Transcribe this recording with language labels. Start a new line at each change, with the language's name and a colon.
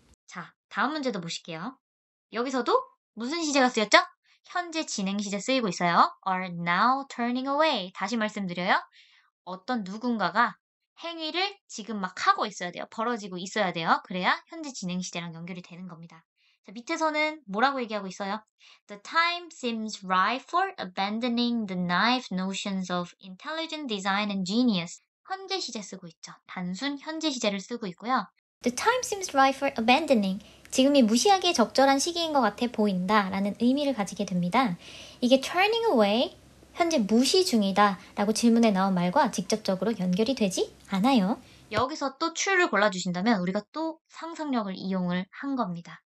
Korean: 자, 다음 문제도 보실게요. 여기서도 무슨 시제가 쓰였죠? 현재 진행 시제 쓰이고 있어요.
English: are now turning away.
Korean: 다시 말씀드려요. 어떤 누군가가 행위를 지금 막 하고 있어야 돼요. 벌어지고 있어야 돼요. 그래야 현재 진행 시제랑 연결이 되는 겁니다. 자, 밑에서는 뭐라고 얘기하고 있어요?
English: The time seems ripe for abandoning the naive notions of intelligent design and genius.
Korean: 현재 시제 쓰고 있죠. 단순 현재 시제를 쓰고 있고요.
English: The time seems right for abandoning.
Korean: 지금이 무시하기에 적절한 시기인 것 같아 보인다 라는 의미를 가지게 됩니다. 이게 turning away, 현재 무시 중이다 라고 질문에 나온 말과 직접적으로 연결이 되지 않아요. 여기서 또 true를 골라주신다면 우리가 또 상상력을 이용을 한 겁니다.